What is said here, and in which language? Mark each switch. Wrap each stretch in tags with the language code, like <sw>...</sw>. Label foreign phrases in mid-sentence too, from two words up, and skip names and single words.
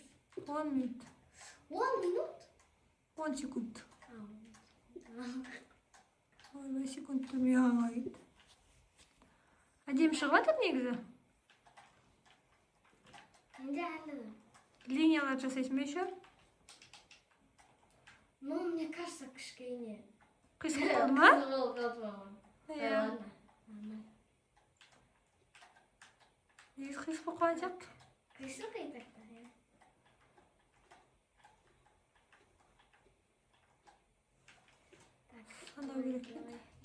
<kk>10 минут. 10 минут? 10 секунд. А, Ойбай, секунд тұрмай ағайды. Әдемі шығып жатыр негізі. Енді әлі. Линиялар жасайсың ба еще?</kk> <ru>Ну, мне кажется,</ru> <kk>кішкене. Қисық болды ма? Иә. Негізі қисық болып қалған сияқты. Қисық айтақта, иә. Санау керек еді.</kk>